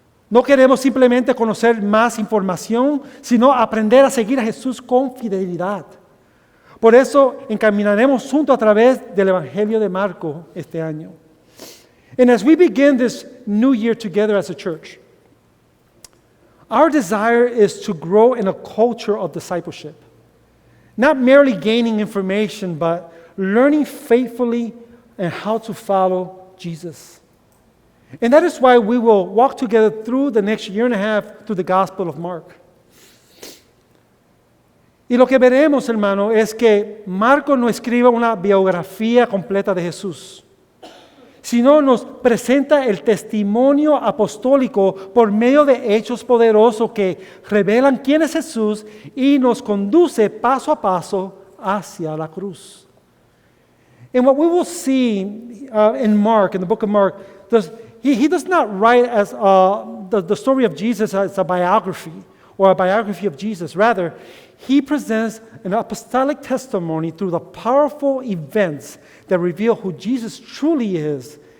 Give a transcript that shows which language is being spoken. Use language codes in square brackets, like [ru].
[es] No queremos simplemente conocer más información, sino aprender a seguir a Jesús con fidelidad. Por eso encaminaremos juntos a través del Evangelio de Marco este año. [en] And as we begin this new year together as a church, our desire is to grow in a culture of discipleship. Not merely gaining information, but learning faithfully and how to follow Jesus. And that is why we will walk together through the next year and a half through the Gospel of Mark. [es] Y lo que veremos, hermano, es que Marco no escribe una biografía completa de Jesús, sino nos presenta el testimonio apostólico por medio de hechos poderosos que revelan quién es Jesús y nos conduce paso a paso hacia la cruz. [en] And what we will see in Mark, in the book of Mark, he does not write as the story of Jesus as a biography or a biography of Jesus. Rather, he presents an apostolic testimony through the powerful events that reveal who Jesus truly is.